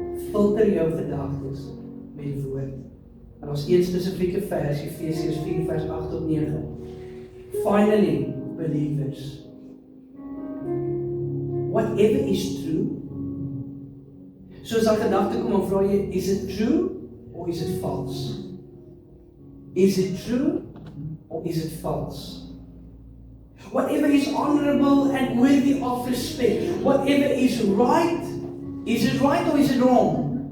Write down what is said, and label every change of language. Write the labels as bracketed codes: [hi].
[af] Filter jou gedagtes met die woord. En ons een spesifieke vers, Efesiërs 4 vers 8 tot 9. [en] Finally, believers, whatever is true. [af] So as 'n gedagte kom en vra jy, [en] is it true or is it false? Is it true or is it false? Whatever is honorable and worthy of respect, whatever is right, is it right or is it wrong?